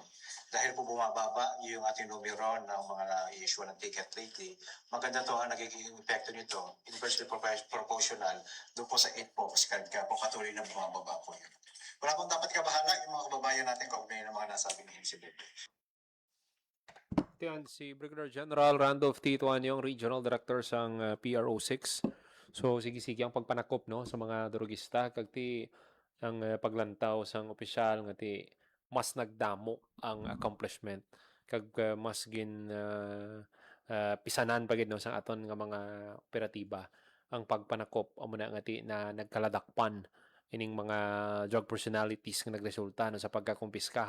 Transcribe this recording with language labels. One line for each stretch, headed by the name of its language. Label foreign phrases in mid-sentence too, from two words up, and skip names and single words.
Filipino: Dahil po bumababa yung ating numero ng mga na-issue ng ticket lately, maganda to ang nagiging epekto nito,
English: inversely proportional,
Filipino: doon po sa 8 po, kaya po patuloy na bumababa po yun. Wala pong dapat kabahala yung mga kababayan natin kaugnay ng mga nasabing incident. Yan si Brigadier General Randolph T.
Hiligaynon: Tuanyong, Regional Director sang PRO6. So sige-sige ang pagpanakop no sa mga drogista kagti ang paglantaw sang opisyal nga ti mas nagdamo ang accomplishment kag mas gin pisanan pagid no sang aton nga mga operatiba ang pagpanakop amo na nga ti na nagkaladakpan ining mga
English: drug personalities
Hiligaynon: nga nagresulta no sa pagkakumpiska.